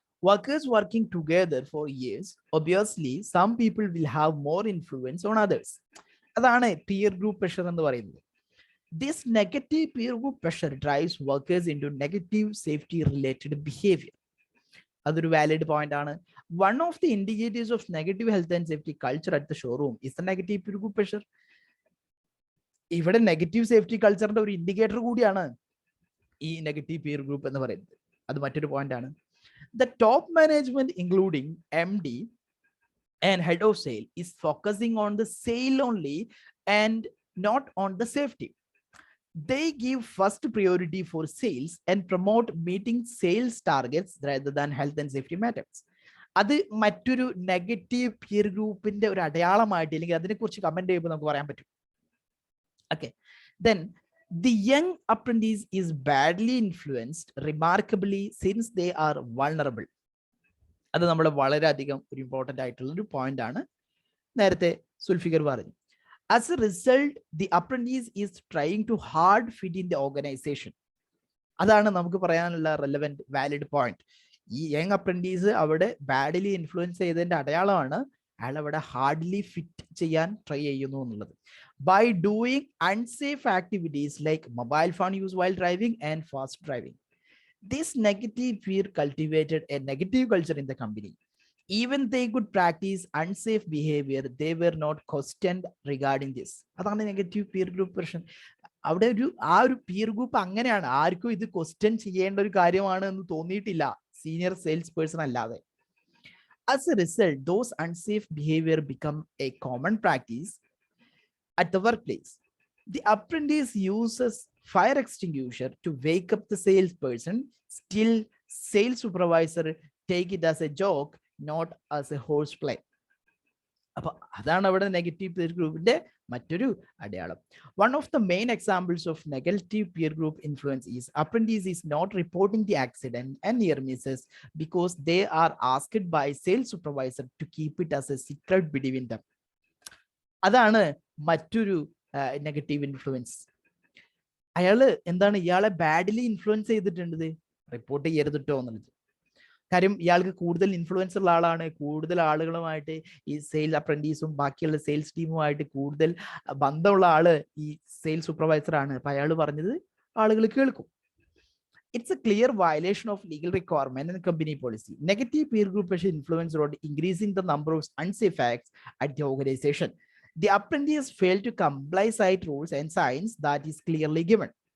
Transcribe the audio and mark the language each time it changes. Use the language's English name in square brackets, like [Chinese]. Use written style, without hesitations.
[English] Workers working together for years, obviously some people will have more influence on others. [Malayalam] അതാണ് peer group pressure എന്ന് പറയുന്നത്. [English] This negative peer group pressure drives workers into negative safety related behavior. [Malayalam] അതൊരു valid point ആണ്. [English] One of the indicators of negative health and safety culture at the showroom is the negative peer group pressure. [Malayalam] ഇവിടെ negative safety കൾച്ചറിന്റെ ഒരു indicator കൂടിയാണ് ഈ negative peer group എന്ന് പറയുന്നത്. അത് മറ്റൊരു പോയിന്റ് ആണ്. [English] The top management, including MD and head of sale, is focusing on the sale only and not on the safety. They give first priority for sales and promote meeting sales targets rather than health and safety matters. [Malayalam] അത് മറ്റൊരു negative peer ഗ്രൂപ്പിന്റെ ഒരു അടയാളമായിട്ട് അല്ലെങ്കിൽ അതിനെക്കുറിച്ച് comment ചെയ്യുമ്പോൾ നമുക്ക് പറയാൻ പറ്റും. [English] Okay, then the young apprentice is badly influenced remarkably since they are vulnerable. [Malayalam] അത് നമ്മൾ വളരെയധികം ഒരു ഇമ്പോർട്ടൻ്റ് ആയിട്ടുള്ള ഒരു പോയിന്റ് ആണ്. നേരത്തെ സുൽഫിക്കർ പറഞ്ഞു. [English] As a result, the apprentice is trying to hard fit in the organization. [Malayalam] അതാണ് നമുക്ക് പറയാനുള്ള റെലവെന്റ് വാലിഡ് പോയിന്റ്. ഈ യങ് അപ്രന്റീസ് അവിടെ ബാഡ്ലി ഇൻഫ്ലുവൻസ് ചെയ്തതിന്റെ അടയാളമാണ് അയാൾ അവിടെ ഹാർഡ്ലി ഫിറ്റ് ചെയ്യാൻ ട്രൈ ചെയ്യുന്നു എന്നുള്ളത്. [English] By doing unsafe activities like mobile phone use while driving and fast driving, this negative fear cultivated a negative culture in the company. Even they could practice unsafe behavior, they were not questioned regarding this. [Malayalam] അതാണ് negative peer group പ്രശ്നം. അവിടെ ആ ഒരു peer group അങ്ങനെയാണ്, ആർക്കും ഇത് question ചെയ്യേണ്ട ഒരു കാര്യമാണ് എന്ന് തോന്നിയിട്ടില്ല, സീനിയർ സെയിൽസ് പേഴ്സൺ അല്ലാതെ. [English] As a result, those unsafe behavior become a common practice at the workplace. The apprentice uses fire extinguisher to wake up the salesperson. Still, sales supervisor take it as a joke, not as a horseplay. [Malayalam] അപ്പൊ അതാണ് അവിടെ negative peer ഗ്രൂപ്പിന്റെ മറ്റൊരു അടയാളം. [English] One of the main examples of negative peer group influence is apprentice is not reporting the accident and near misses because they are asked by sales supervisor to keep it as a secret between them. [Malayalam] അതാണ് മറ്റൊരു negative influence. അയാള് എന്താണ്, ഇയാളെ badly influence ചെയ്തിട്ടുണ്ട്, report ചെയ്യരുതിട്ടോ എന്നുള്ളത്. കാര്യം ഇയാൾക്ക് കൂടുതൽ ഇൻഫ്ലുവൻസ് ഉള്ള ആളാണ്, കൂടുതൽ ആളുകളുമായിട്ട് ഈ സെയിൽസ് അപ്രന്റീസും ബാക്കിയുള്ള സെയിൽസ് ടീമുമായിട്ട് കൂടുതൽ ബന്ധമുള്ള ആള് ഈ സെയിൽസ് സൂപ്പർവൈസർ ആണ്. അപ്പൊ അയാൾ പറഞ്ഞത് ആളുകൾ കേൾക്കും. [English] It's a clear violation of legal requirement and company policy. Negative peer group pressure influence on increasing the number of unsafe acts at the organization. The apprentice fail to comply site rules and signs that is clearly given.